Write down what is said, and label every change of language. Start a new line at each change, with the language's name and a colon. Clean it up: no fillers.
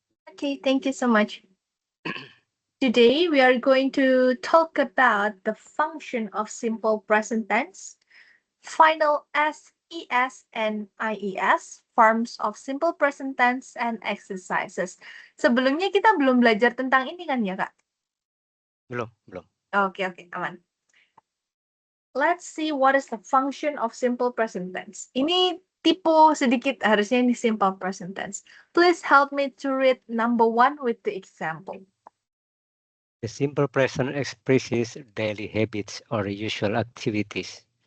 English: Okay, thank you so much. Today, we are going to talk about the function of simple present tense, final S, ES, and IES, forms of simple present tense, and exercises.
Indonesian: Sebelumnya kita belum belajar tentang ini kan ya, Kak? Belum. Oke, aman.
English: Let's see what is the function of simple present tense.
Indonesian: Ini tipu sedikit, harusnya ini simple present tense.
English: Please help me to read number 1 with the example. The simple present expresses daily habits or usual activities.